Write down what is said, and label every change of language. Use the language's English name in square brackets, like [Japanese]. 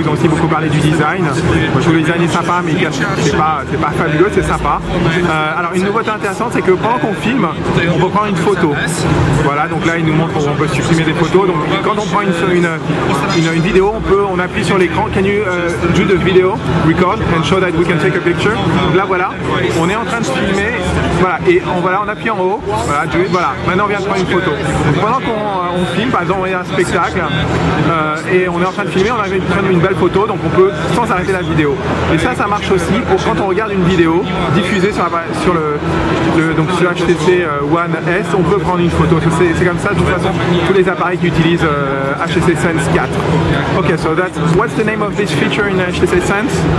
[French] Ils ont aussi beaucoup parlé du design. Moi je trouve le design est sympa, mais c'est pas fabuleux, c'est sympa. Alors une nouveauté intéressante, c'est que pendant qu'on filme, on peut prendre une photo. Voilà, donc là il nous montre qu'on peut supprimer des photos. Donc quand on prend une vidéo, on appuie sur l'écran. [English] Can you do the video record and show that we can take a picture? [French] Donc là voilà, on est en train de filmer. Voilà, et on appuie en haut. Voilà, voilà. Maintenant on vient de prendre une photo. Donc pendant qu'on filme, par exemple on est à un spectacle et on est en train de filmer, on a prendre une belle photo, donc on peut sans arrêter la vidéo. Et ça marche aussi pour quand on regarde une vidéo diffusée sur HTC One S, on peut prendre une photo. C'est comme ça de toute façon tous les appareils qui utilisent HTC Sense 4. [English] Okay, so what's the name of this feature in HTC Sense?